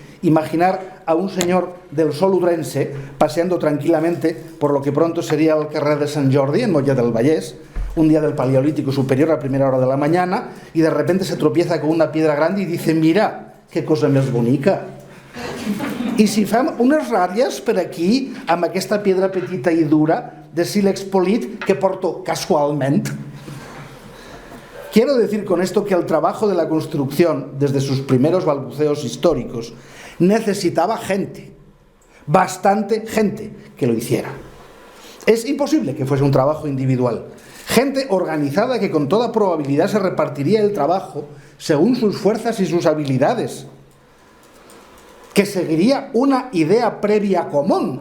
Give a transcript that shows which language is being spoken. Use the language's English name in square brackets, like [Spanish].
[Spanish] imaginar a un señor del sol udrense paseando tranquilamente por lo que pronto sería el carrer de Sant Jordi en Mollet del Vallès, un día del Paleolítico Superior a primera hora de la mañana, y de repente se tropieza con una piedra grande y dice: [Catalan] mira, que cosa més bonica. I si fem unes ratlles per aquí amb aquesta piedra petita i dura de sílex polit que porto casualment. [Spanish] Quiero decir con esto que el trabajo de la construcción, desde sus primeros balbuceos históricos, necesitaba gente, bastante gente que lo hiciera. Es imposible que fuese un trabajo individual. Gente organizada que con toda probabilidad se repartiría el trabajo según sus fuerzas y sus habilidades, que seguiría una idea previa común.